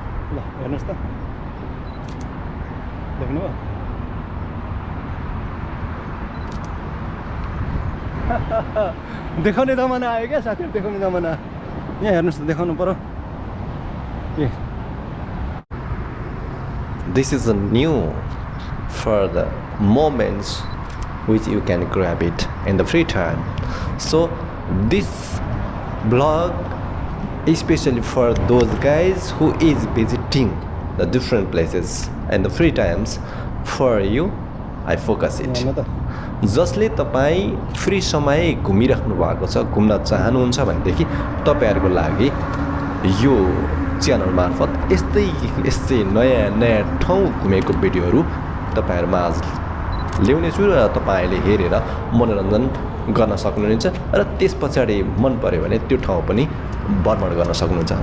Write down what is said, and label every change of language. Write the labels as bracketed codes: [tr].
[ne] ल हेर्नुहोस् त. देख्नुभयो? देखाउने जमाना आयो क्या साथीहरू. देखाउने जमाना. यहाँ हेर्नुहोस् त, देखाउनु पर्यो. [en] This is a new for the moments which you can grab it in the free time. So this blog especially for those guys who is visiting the different places and the free times. For you I focus it. [ne] जसले तपाईँ free समय घुमिराख्नु भएको छ, घुम्न चाहनुहुन्छ भनेदेखि तपाईँहरूको लागि यो च्यानल मार्फत यस्तै नयाँ ठाउँ घुमेको भिडियोहरू तपाईँहरूमा आज ल्याउने छु र तपाईँले हेरेर मनोरञ्जन गर्न सक्नुहुन्छ र त्यस पछाडि मन पर्यो भने त्यो ठाउँ पनि भ्रमण गर्न सक्नुहुन्छ.